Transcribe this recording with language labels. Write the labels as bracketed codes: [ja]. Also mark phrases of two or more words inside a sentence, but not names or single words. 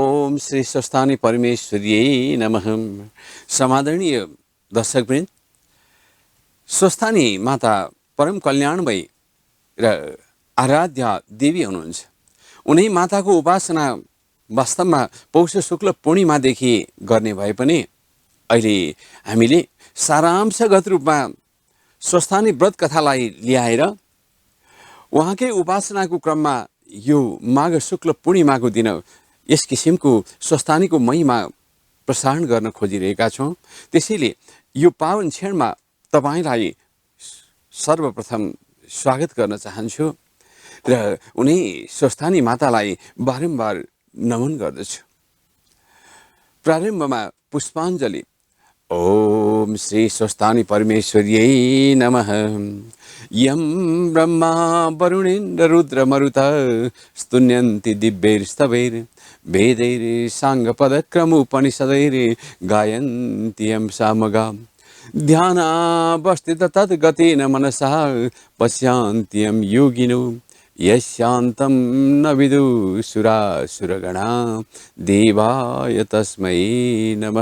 [sa] ओम श्री स्वस्थानी परमेश्वरियै नमः। [ne] समादरणीय दर्शकवृन्द, स्वस्थानी माता परम कल्याणमयी र आराध्या देवी हुनुहुन्छ। उनी माताको उपासना वास्तवमा पौष शुक्ल पूर्णिमादेखि गर्ने भए पनि अहिले हामीले सारांशगत रूपमा स्वस्थानी व्रत कथालाई ल्याएर उहाँकै उपासनाको क्रममा यो माघ शुक्ल पूर्णिमाको दिन यस किसिमको स्वस्थानीको महिमा प्रसारण गर्न खोजिरहेका छौँ। त्यसैले यो पावन क्षणमा तपाईलाई सर्वप्रथम स्वागत गर्न चाहन्छु र उनी स्वस्थानी मातालाई बारम्बार नमन गर्दछु। प्रारम्भमा पुष्पाञ्जली। [sa] ओम श्री स्वस्थानी परमेश्वरियै नमः। यं ब्रह्मा वरुणेन्द्र रुद्र मरुत स्तुन्यन्ति दिव्यैस्तवैर् वेदैर् साङ्गपदक्रमोपनिषदैर् गायन्ति यं सामगा ध्यानावस्थित तद्गतेन मनसा पश्यन्ति यं योगिनो यस्यान्तं न विदुषुरासुरगणा देवाय तस्मै नमः।